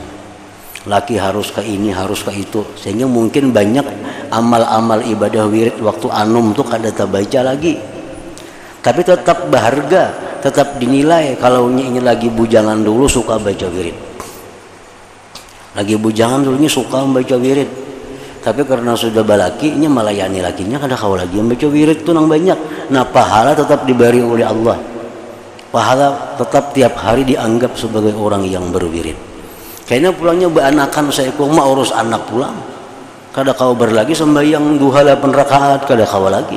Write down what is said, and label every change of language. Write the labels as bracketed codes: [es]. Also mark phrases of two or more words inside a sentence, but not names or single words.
[bjn] Laki harus ke ini, harus ke itu, sehingga mungkin banyak amal-amal ibadah wirid waktu anum tuh kada terbaca lagi. [id] Tapi tetap berharga, tetap dinilai kalau ini lagi bujangan dulu suka baca wirid. [bjn] Lagi bujangan dulunya suka membaca wirid, tapi karena sudah balakinya melayani lakinya kada kau lagi membaca wirid tuh nang banyak. [id] Nah pahala tetap diberi oleh Allah, pahala tetap tiap hari dianggap sebagai orang yang berwirid. [bjn] Kayaknya pulangnya beanakan saya mah urus anak pulang, kada kau berlagi sembahyang duha 8 rakaat kada kau lagi.